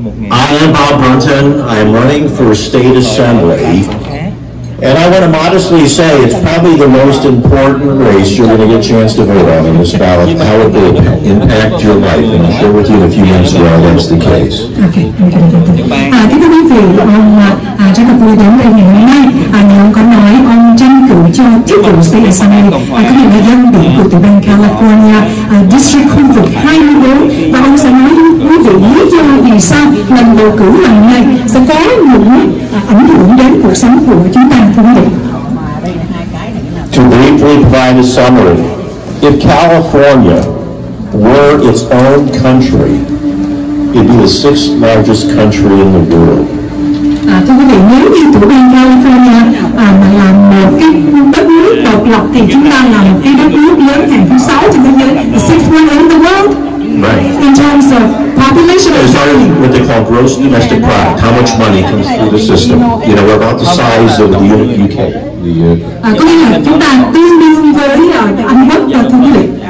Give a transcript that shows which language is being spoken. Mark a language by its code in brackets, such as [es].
[en] I am Bob Brunton. I'm running for State Assembly. And I want to modestly say it's probably the most important race you're going to get a chance to vote on in this ballot, how it will impact your life. And I'll share with you in a few minutes why that's the case. Okay. [vi] Kính thưa quý vị, ông rất là vui đến đây ngày hôm nay. Như ông có nói, ông tranh cử cho chức vụ State Assembly, có nghĩa là dân biểu của tiểu bang California, District khu vực 24. Và ông sẽ nói với quý vị lý do vì sao lần bầu cử lần này sẽ có những ảnh hưởng đến cuộc sống của chúng ta, thưa quý vị. [en] To briefly provide a summary, if California were its own country, it'd be the 6th largest country in the world. [vi] Thưa quý vị, nếu như tiểu bang California mà là một cái đất nước độc lập thì chúng ta là một cái đất nước lớn hàng thứ 6 trên thế giới, [en] the 6th one in the world. Right. In terms of population. It's what they call gross domestic product, how much money comes through the system. You know, we're about the size of the UK. [vi] Có nghĩa là chúng ta tương đương với Anh Quốc, thưa quý vị.